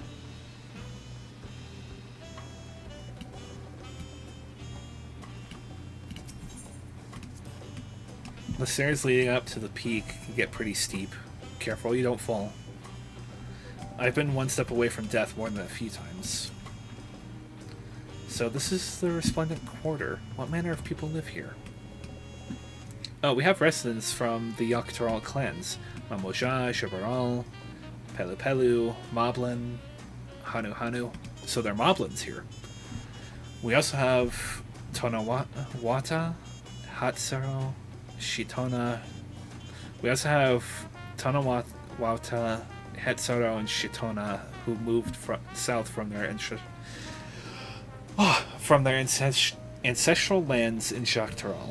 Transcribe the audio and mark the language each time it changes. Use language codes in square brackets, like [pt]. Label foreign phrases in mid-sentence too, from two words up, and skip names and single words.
[en] The stairs leading up to the peak can get pretty steep. Careful you don't fall. I've been one step away from death more than a few times. So this is the Resplendent Quarter. What manner of people live here? Oh, we have residents from the Yaktaral clans. Mamoja, Shabaral, Pelu Pelu, Moblin, Hanu Hanu. So they're Moblins here. We also have Tonawata, Hatsuro, Shitona. We also have Tonawata, Hatsuro, and Shitona who moved south from their ancestral lands in Jagtaral.